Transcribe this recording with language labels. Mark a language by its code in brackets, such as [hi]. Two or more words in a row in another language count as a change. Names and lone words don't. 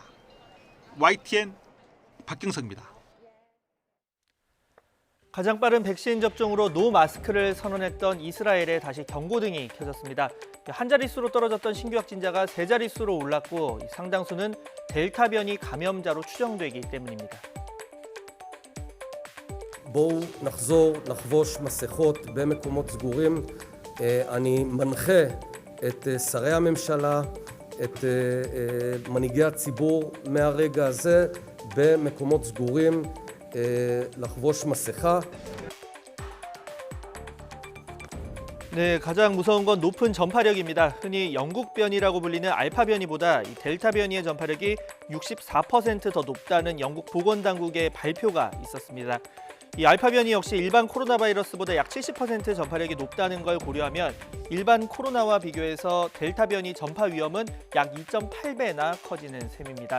[ko] YTN 박경석입니다. 가장 빠른 백신 접종으로 노 마스크를 선언했던 이스라엘에 다시 경고등이 켜졌습니다. 한 자릿수로 떨어졌던 신규 확진자가 세 자릿수로 올랐고 상당수는 델타 변이 감염자로 추정되기 때문입니다. [he] בואו נחזור לחבוש מסכות במקומות סגורים. אני מנחה את שרי הממשלה, את מנהיגי הציבור מהרגע הזה במקומות סגורים לחבוש מסכה. [ko] 네, 가장 무서운 건 높은 전파력입니다. 흔히 영국 변이라고 불리는 알파 변이보다 이 델타 변이의 전파력이 64% 더 높다는 영국 보건당국의 발표가 있었습니다. 이 알파 변이 역시 일반 코로나 바이러스보다 약 70% 전파력이 높다는 걸 고려하면 일반 코로나와 비교해서 델타 변이 전파 위험은 약 2.8배나 커지는 셈입니다.